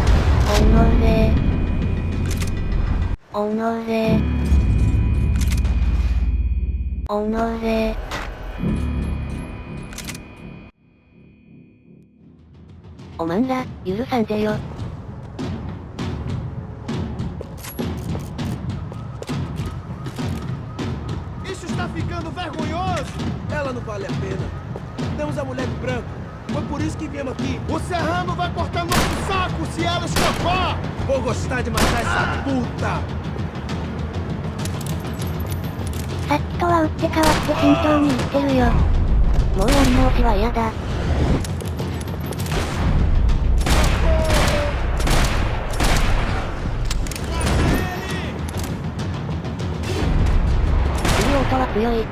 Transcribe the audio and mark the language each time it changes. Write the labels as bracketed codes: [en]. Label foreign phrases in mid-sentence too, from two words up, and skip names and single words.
[ja] おまんら、許さんぜよ。 [pt] Isso está ficando vergonhoso! moço. Ela não vale a pena. Temos a mulher de branco. Foi por isso que viemos aqui. O Serrano vai cortar nosso saco se ela escapar. Vou gostar de matar essa puta. [ja] さっきとは打って変わって慎重に言ってるよ。もうやり直しは嫌だ。次音は強い。